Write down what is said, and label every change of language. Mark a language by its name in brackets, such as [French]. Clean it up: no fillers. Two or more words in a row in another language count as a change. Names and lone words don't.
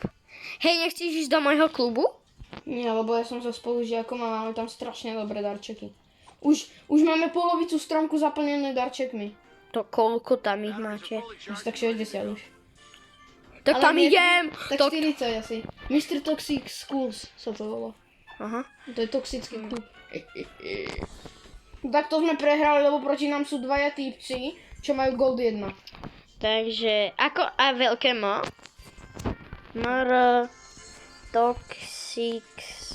[Slovak] Hej, nechceš ísť do môjho klubu? Nie, lebo ja som so spolužiakom a máme tam strašne dobré darčeky. Už máme polovicu stromku zaplnené darčekmi. To koľko tam ich máte? Asi tak 60 už. Tak Ale tam nie, idem! Tak 40 asi. Mr. Toxic Schools sa to volá. Aha. To je toxický klub. Tak to sme prehrali, lebo proti nám sú dvaja týpci, čo majú gold 1. Takže, ako a veľké mo? Mr. Toxics.